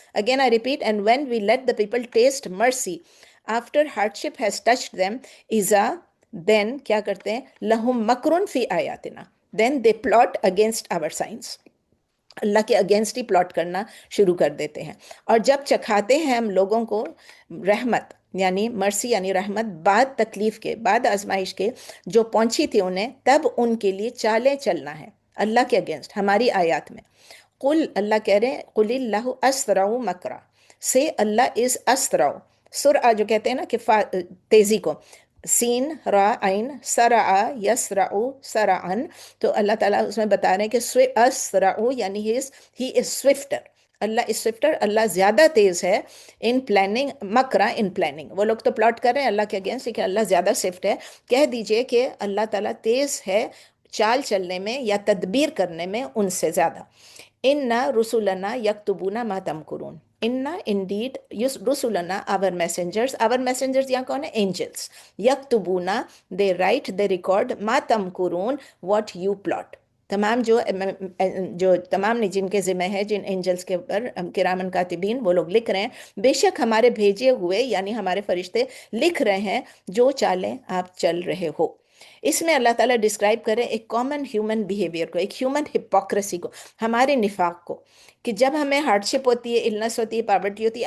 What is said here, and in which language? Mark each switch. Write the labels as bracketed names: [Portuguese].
[English] Again I repeat, and when we let the people taste mercy after hardship has touched them، then [Urdu] کیا کرتے ہیں، [Arabic] لہم مکرن فی آیاتنا، [English] then they plot against our signs، [Urdu] اللہ کے against ہی plot کرنا شروع کر دیتے ہیں. اور جب چکھاتے ہیں ہم لوگوں کو رحمت یعنی مرسی یعنی رحمت بعد تکلیف کے، بعد آزمائش کے جو پہنچی تھی انہیں، تب ان کے لیے چالیں چلنا ہے اللہ کے اگینسٹ ہماری آیات میں. قل، اللہ کہہ رہے ہیں، [Arabic] قل اللہ اسرع مکرا، [Urdu] سے اللہ از اسرع، سرعہ جو کہتے ہیں نا کہ تیزی کو، سین را عین سرع یسرع سرعن، تو اللہ تعالیٰ اس میں بتا رہے ہیں کہ اسرع یعنی [English] he is swifter, اللہ is swifter, [Urdu] اللہ زیادہ تیز ہے ان پلاننگ، مکرا ان پلاننگ. وہ لوگ تو پلاٹ کر رہے ہیں اللہ کے اگینسٹ، لیکن اللہ زیادہ سوئفٹ ہے. کہہ دیجئے کہ اللہ تعالیٰ تیز ہے چال چلنے میں یا تدبیر کرنے میں ان سے زیادہ. [Arabic] اِنَّا رُسُلَنَا يَكْتُبُونَ مَا تَمْكُرُونَ. [English] اِنَّا indeed رُسُلَنَا our messengers [Urdu] یہاں کون ہے، [English] angels. يَكْتُبُونَ they write, they record، [Arabic] مَا تَمْكُرُونَ [English] what you plot. [Urdu] تمام جو تمام نے جن کے ذمہ ہے، جن اینجلز کے اوپر کرامن کاتبین، وہ لوگ لکھ رہے ہیں، بے شک ہمارے بھیجے ہوئے یعنی ہمارے فرشتے لکھ رہے ہیں جو چالیں آپ چل رہے ہو. اس میں اللہ تعالیٰ ڈسکرائب کرے ایک کامن ہیومن بیہیویئر کو، ایک ہیومن ہپوکریسی کو، ہمارے نفاق کو، کہ جب ہمیں ہارڈشپ ہوتی ہے، النس ہوتی ہے، پاورٹی ہوتی ہے.